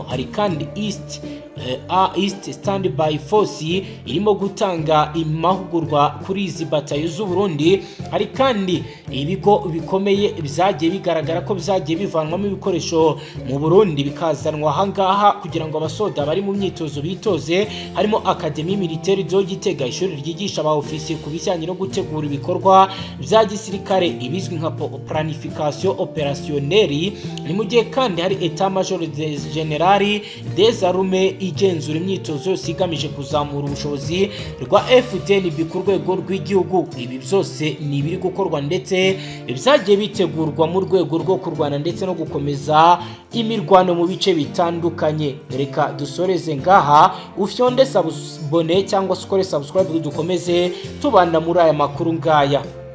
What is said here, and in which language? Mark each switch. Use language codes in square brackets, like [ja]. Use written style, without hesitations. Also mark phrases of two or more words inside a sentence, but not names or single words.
[rw] Hari kandi East Standby Force irimo gutanga amahugurwa kuri izi batayo z'u Burundi. Hari kandi ibigo bikomeye byagiye bigaragara ko byagiye bivanwamo ibikoresho mu Burundi bikazanwa ahangaha kugira ngo abasoda bari mu myitozo bitoze, harimo Académie Militaire de Gitega, ishuri ryigisha aba ofisiye ku bijyanye no gutegura ibikorwa bya gisirikare ibizwi nka [fr] planification opérationnelle. [rw] Ni mu gihe kandi hari État Major General des Armées igenzura imyitozo yose igamije kuzamura ubushobozi rwa FDNB ku rwego rw'igihugu. Ibi byose ni ibiri gukorwa ndetse byagiye bitegurwa mu rwego rwo kurwana ndetse no gukomeza imirwano mu bice bitandukanye. Reka dusoreze ngaha, ufyonde sabone cyangwa ukore subscribe dukomeze tubanda muri aya makuru ngaya.